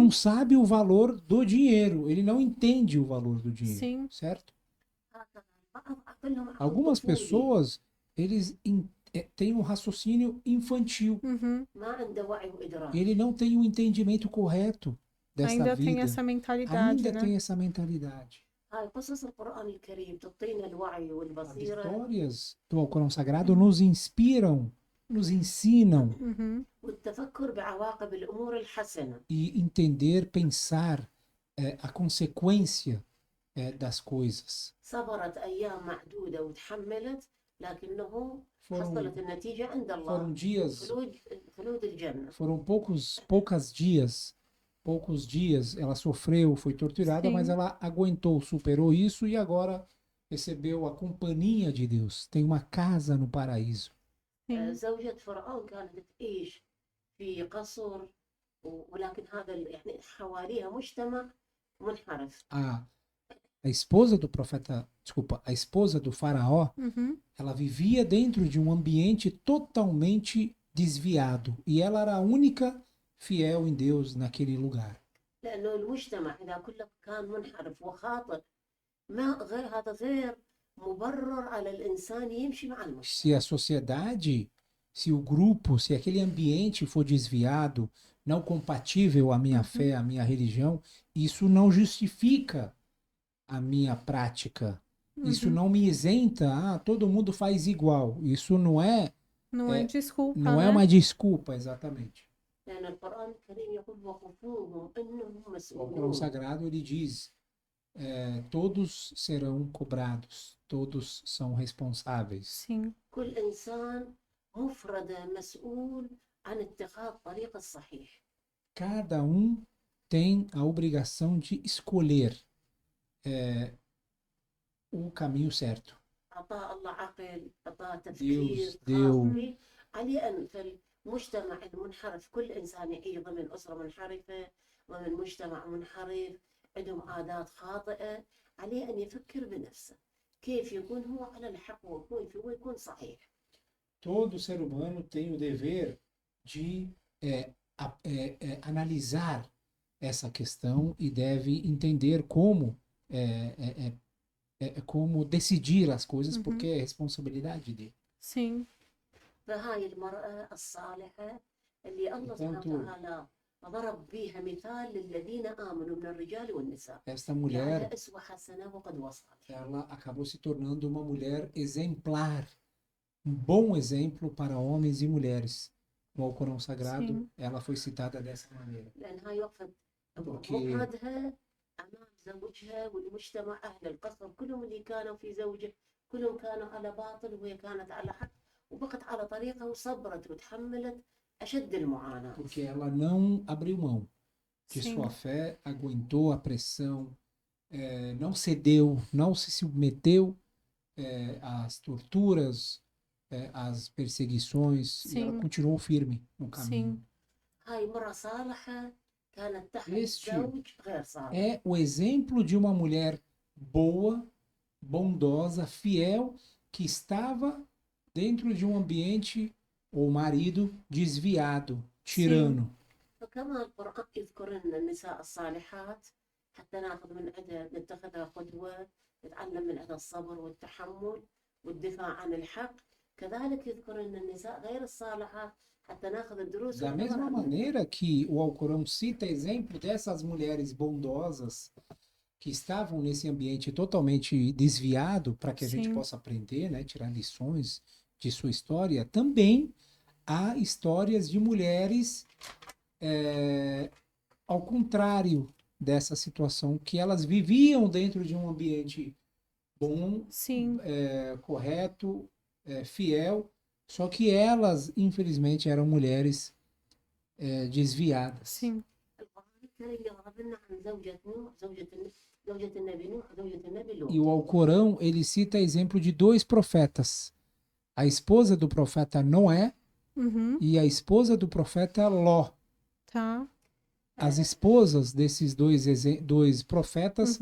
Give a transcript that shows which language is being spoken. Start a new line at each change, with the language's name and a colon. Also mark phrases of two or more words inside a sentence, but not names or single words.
Portuguese: não sabe o valor do dinheiro, ele não entende o valor do dinheiro, Sim. certo? Algumas pessoas, eles têm um raciocínio infantil. Uhum. Ele não tem o entendimento correto dessa Ainda vida. tem essa mentalidade, Ainda né? tem essa mentalidade.
Arabic: قصص القرآن الكريم تعطينا الوعي
Portuguese: As
Arabic: والبصيرة
Portuguese: histórias do Alcorão Sagrado nos inspiram, nos ensinam Uhum.
Arabic: والتفكر بعواقب الأمور الحسنة.
Portuguese: e entender, pensar a consequência das coisas.
Arabic: صبرت أيام معدودة وتحملت لكنه
Portuguese: Foram,
Arabic: حصلت النتيجة عند
Portuguese: foram
Arabic: الله
Portuguese: dias,
Arabic: خلود الجنة.
Portuguese: foram poucos dias, ela sofreu, foi torturada, mas Sim, ela aguentou, superou isso e agora recebeu a companhia de Deus. Tem uma casa no paraíso. sim,
Arabic: زوجة فرعون كانت تعيش في قصر ولكن هذا يعني حواليها مجتمع منحرف.
Portuguese: A esposa do profeta, desculpa, a esposa do faraó, uhum, ela vivia dentro de um ambiente totalmente desviado e ela era a única fiel em Deus naquele lugar.
Arabic: لأنه المجتمع إذا كله كان منحرف وخاطئ ما غير هذا غير مبرر على الإنسان يمشي مع المجتمع.
Portuguese: Se a sociedade, se o grupo, se aquele ambiente for desviado, não compatível à minha fé, à minha religião, isso não justifica a minha prática. Isso uhum. não me isenta, todo mundo faz igual. Isso não é, Não é desculpa, não é né? uma desculpa, exatamente.
Arabic: لأن القرآن الكريم يقول وقفوهم إنهم
Portuguese: O Alcorão
Arabic: مسؤولون.
Portuguese: Sagrado ele diz: todos serão cobrados, todos são responsáveis. Sim,
Arabic: كل إنسان مفردة مسؤول عن اتخاذ الطريق الصحيح.
Portuguese: Cada um tem a obrigação de escolher o caminho certo.
Arabic: أعطاه الله عقل، أعطاه
Portuguese: Deus
Arabic: تفكير خاص
Portuguese: deu,
Arabic: به. عليه أن في المجتمع المنحرف كل إنسان يعيش ضمن أسرة منحرفة، ضمن مجتمع منحرف، عندهم عادات خاطئة، عليه أن يفكر بنفسه كيف يكون هو على الحق وكيف هو يكون صحيح.
Portuguese: todo ser humano tem o dever de analisar essa questão e deve entender como decidir as coisas, porque é responsabilidade dele. sim,
Arabic: فهاي المرأة الصالحة اللي الله سبحانه
Portuguese: Portanto,
Arabic: وتعالى ضرب بيها مثال للذين آمنوا من الرجال والنساء،
Portuguese: esta mulher,
Arabic: جعلها أسوة حسنة وقدوة صالحة.
Portuguese: ela acabou se tornando uma mulher exemplar, um bom exemplo para homens e mulheres. No Alcorão Sagrado, sim, ela foi citada dessa maneira.
Arabic: لأن هاي وقفت
Portuguese: Porque
Arabic: مفردها أمام زوجها والمجتمع أهل القصر كلهم اللي كانوا في زوجة كلهم كانوا على باطل وهي كانت على حق وبقت على طريقها وصبرت وتحملت أشد المعاناة.
Portuguese: porque ela não abriu mão de sim, sua fé, aguentou a pressão, não cedeu, não se submeteu às torturas, às perseguições, e ela sim, continuou firme no caminho. sim.
Arabic: هاي مرة صالحة كانت تحت
Portuguese: Este
Arabic: زوج غير صالح.
Portuguese: é o exemplo de uma mulher boa, bondosa, fiel, que estava dentro de um ambiente, ou marido, desviado, tirano.
Arabic: فكما القرآن يذكر لنا النساء الصالحات حتى ناخذ من عندها نتخذها قدوة نتعلم من عندها الصبر والتحمل والدفاع عن الحق، كذلك يذكر لنا النساء غير الصالحات حتى ناخذ الدروس
Portuguese: Da
Arabic: والعبر
Portuguese: mesma
Arabic: منها.
Portuguese: maneira que o Alcorão cita exemplo dessas mulheres bondosas que estavam nesse ambiente totalmente desviado para que a gente Sim. possa aprender, né, tirar lições de sua história, também há histórias de mulheres ao contrário dessa situação, que elas viviam dentro de um ambiente bom, Sim, correto, fiel, só que elas, infelizmente, eram mulheres desviadas. sim,
Arabic: القرآن الكريم يضرب لنا عن زوجة نوح زوجة النبي نوح زوجة النبي لوط.
Portuguese: E o Alcorão, ele cita exemplo de dois profetas. A esposa do profeta Noé uhum, e a esposa do profeta Ló. tá, As esposas desses dois profetas